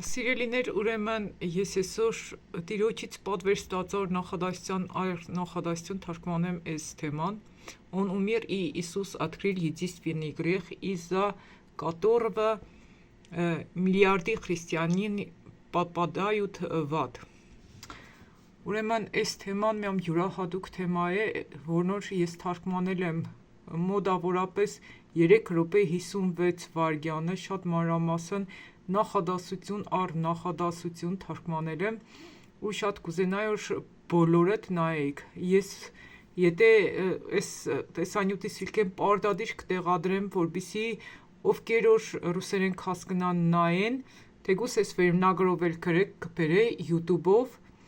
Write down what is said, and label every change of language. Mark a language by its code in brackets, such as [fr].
[hy] Սիրելիներ, ուրեմն ես այսօր Տիրոջից պատվեր ստացար նախադասություն թարգմանեմ այս թեման. [ru] Он умер, и Иисус открыл единственный грех, из-за которого миллиарды христианин попадают в ад. [hy] Ուրեմն այս թեման միամ յուրահատուկ թեմա է, որնոր ես թարգմանել եմ մոտավորապես 3 րոպե 56 վայրկյանը, շատ մանրամասն նախադասություն առ նախադասություն թարգմանել եմ ու շատ կուզենայի որ բոլորդ նայեք։ Ես եթե այս տեսանյութից իլքեմ պարտադիր կտեղադրեմ, որպեսզի ովքեր որ ռուսերեն հասկանան նայեն, թեկուզ այս վերնագրով էլ կբերե YouTube-ով,